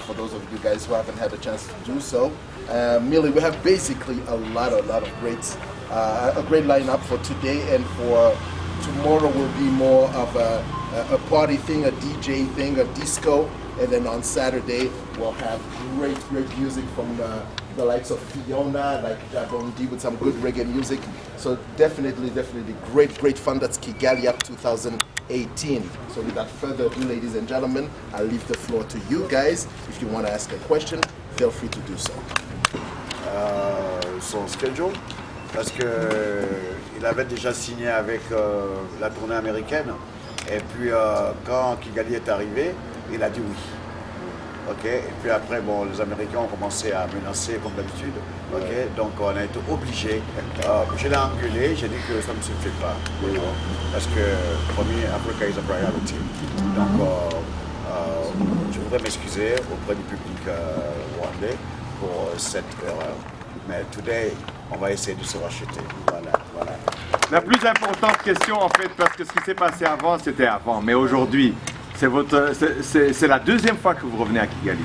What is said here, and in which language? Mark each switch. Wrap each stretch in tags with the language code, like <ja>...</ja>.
<en>For those of you guys who haven't had a chance to do so, Millie, we have basically a lot of a great lineup for today, and for tomorrow will be more of a party thing, a DJ thing, a disco, and then on Saturday we'll have great music from the likes of Fiona, like Jabondi, with some good reggae music. So definitely great fun. That's Kigali Up 2018. So without further ado, ladies and gentlemen, I'll leave the floor to you guys. If you want to ask a question, feel free to do so.</en> <fr>Son schedule, parce que il avait déjà signé avec la tournée américaine, et puis quand Kigali est arrivé, il a dit oui. Ok, et puis après, bon, les Américains ont commencé à menacer comme d'habitude. Ok, donc on a été obligé. Je l'ai engueulé, j'ai dit que ça ne se fait pas.</fr> <en>Parce que, premier, Africa is a priority.</en> <fr>Donc, je voudrais m'excuser auprès du public rwandais pour cette erreur. Mais today, on va essayer de se racheter. Voilà. La plus importante question, en fait, parce que ce qui s'est passé avant, c'était avant. Mais aujourd'hui, c'est la deuxième fois que vous revenez à Kigali.</fr>